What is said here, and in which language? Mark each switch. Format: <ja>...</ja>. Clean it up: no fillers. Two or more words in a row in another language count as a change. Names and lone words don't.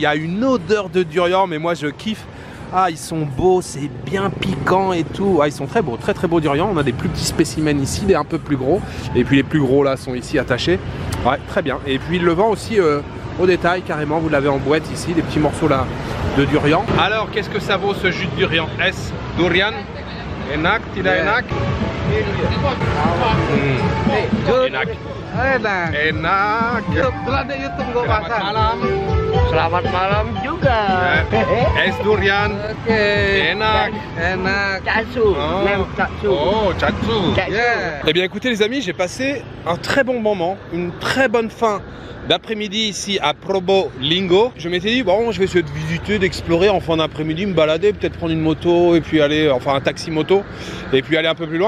<fr>Il y a une odeur de durian, mais moi je kiffe Ah, ils sont beaux, c'est bien piquant et tout. Ah, ils sont très beaux, très beaux durians. On a des plus petits spécimens ici, des un peu plus gros. Et puis les plus gros là sont ici attachés. Ouais, très bien. Et puis il le vend aussi au détail carrément. Vous l'avez en boîte ici, des petits morceaux là de durian. Alors, qu'est-ce que ça vaut ce jus de durian?</fr> <id>Est durian? Enak, tidak enak? Enak. Enak. Selamat malam. Selamat malam juga. Es durian. Enak. Enak. Caksu.</id> <fr>Même caksu.</fr> <id>Oh, caksu.</id> <fr>Eh bien écoutez les amis, j'ai passé un très bon moment, une très bonne fin d'après-midi ici à Probolinggo. Je m'étais dit bon, je vais essayer de visiter, d'explorer en fin d'après-midi, me balader, peut-être prendre une moto et puis aller, enfin un taxi moto et puis aller un peu plus loin.</fr>